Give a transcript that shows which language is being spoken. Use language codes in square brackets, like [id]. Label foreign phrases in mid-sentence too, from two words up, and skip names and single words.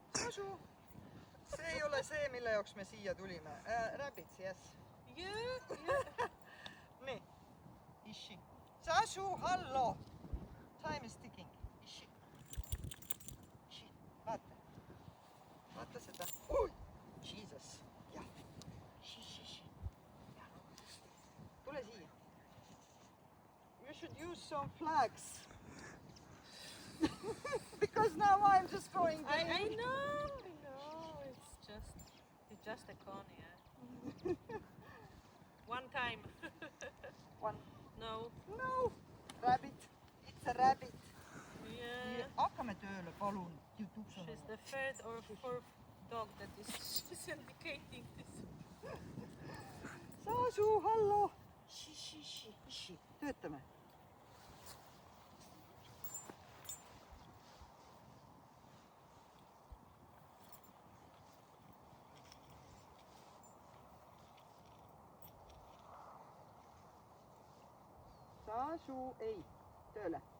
[et] Sasu, see ei ole see, mille jaoks me siia tulime. [en] Rabbits, yes. Yeah. [et] Nii, ishi. Sasu, hallo. [en] Time is ticking. Ishi. Ishi, [et] vaata. Vaata seda. Oi, Jesus. Jah. Ishi. Tule siia. [en] You should use some flags. Because now I'm just throwing them. I know. It's just a cone, yeah. One time. One. No. No. Rabbit. It's a rabbit. Yeah. [et] Hakkame tööle, palun. [en] She's the third or fourth dog that she's indicating this. [et] Sasu, hallo. Ishi. Töötame. Sasu, ei, tööle.